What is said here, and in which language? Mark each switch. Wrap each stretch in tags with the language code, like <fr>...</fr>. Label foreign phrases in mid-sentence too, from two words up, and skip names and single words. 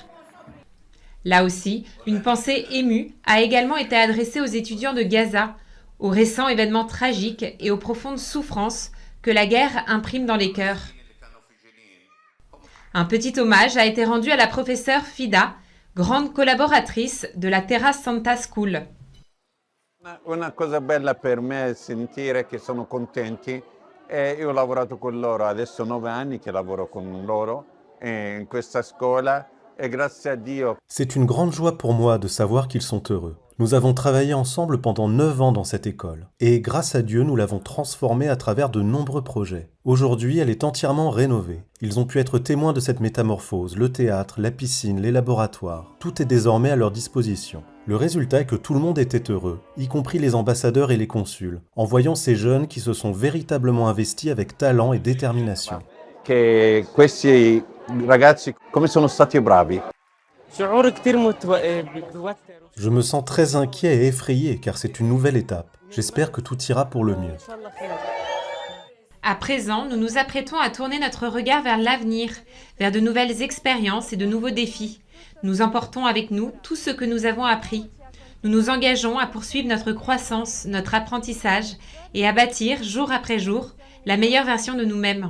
<fr>Là aussi, une pensée émue a également été adressée aux étudiants de Gaza, aux récents événements tragiques et aux profondes souffrances que la guerre imprime dans les cœurs. Un petit hommage a été rendu à la professeure Fida, grande collaboratrice de la Terra Santa School.</fr> <it>Una cosa bella per me è sentire che sono contenti e io ho lavorato con loro, adesso 9 anni che lavoro con loro in questa scuola e grazie a Dio.</it> <fr>C'est une grande joie pour moi de savoir qu'ils sont heureux. Nous avons travaillé ensemble pendant 9 ans dans cette école et grâce à Dieu nous l'avons transformée à travers de nombreux projets. Aujourd'hui elle est entièrement rénovée. Ils ont pu être témoins de cette métamorphose, le théâtre, la piscine, les laboratoires. Tout est désormais à leur disposition. Le résultat est que tout le monde était heureux, y compris les ambassadeurs et les consuls, en voyant ces jeunes qui se sont véritablement investis avec talent et détermination.</fr> <it>Che questi ragazzi come sono stati bravi.</it> <fr>Je me sens très inquiet et effrayé car c'est une nouvelle étape. J'espère que tout ira pour le mieux. À présent, nous nous apprêtons à tourner notre regard vers l'avenir, vers de nouvelles expériences et de nouveaux défis. Nous emportons avec nous tout ce que nous avons appris. Nous nous engageons à poursuivre notre croissance, notre apprentissage et à bâtir, jour après jour, la meilleure version de nous-mêmes.</fr>